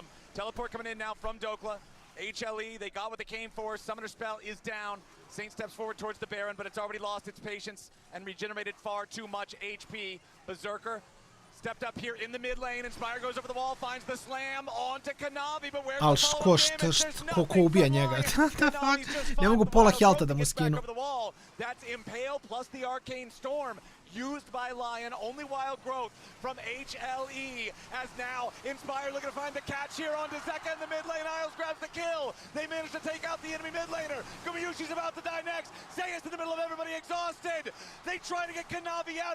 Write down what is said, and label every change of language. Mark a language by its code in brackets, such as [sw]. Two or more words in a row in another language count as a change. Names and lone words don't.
[en] Teleport coming in now from Dokla. HLE, they got what they came for. Summoner spell is down. Saint steps forward towards the Baron, but it's already lost its patience and regenerated far too much HP. Berserker stepped up here in the mid lane. Inspire goes over the wall, finds the slam onto Kanavi, but where's the follow-up [sr] ko ubija njega. Ne mogu pola healtha da mu skinu. [en] That's Impale plus the Arcane Storm. Used by LYON, only wild growth from HLE, as now Inspire looking to find the catch here onto Zeka in the mid lane. Isles grabs the kill. They manage to take out the enemy mid laner. Gumayushi's about to die next. Zeus in the middle of everybody, exhausted. They try to get Kanavi out.